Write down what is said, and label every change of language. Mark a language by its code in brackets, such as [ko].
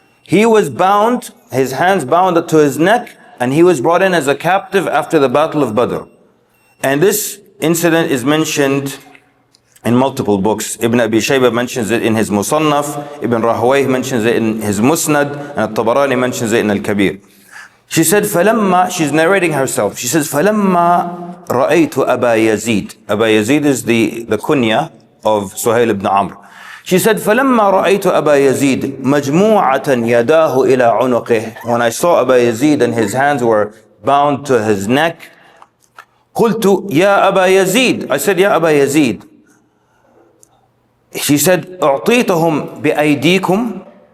[en] He was bound, his hands bound to his neck, and he was brought in as a captive after the Battle of Badr. And this incident is mentioned in multiple books. Ibn Abi Shayba mentions it in his Musannaf, Ibn Rahawayh mentions it in his Musnad, and Tabarani mentions it in Al-Kabir. She said, she's narrating herself. She says, [ar] فَلَمَّا رَأَيْتُ أَبَا يَزِيدَ. [en] Aba Yazid is the kunya of Suhail ibn Amr. She said, [ar] فَلَمَّا رَأَيْتُ أَبَا يَزِيدَ مَجْمُوعَةً يَدَاهُ إِلَىٰ عُنُقِهِ. [en] When I saw Aba Yazid and his hands were bound to his neck, [ar] قُلْتُ يَا أَبَا يَزِيدَ. [en] I said, Ya Aba Yazid. She said, [ar] أُعْطِيتَهُمْ بِأَيْدِيكُمْ.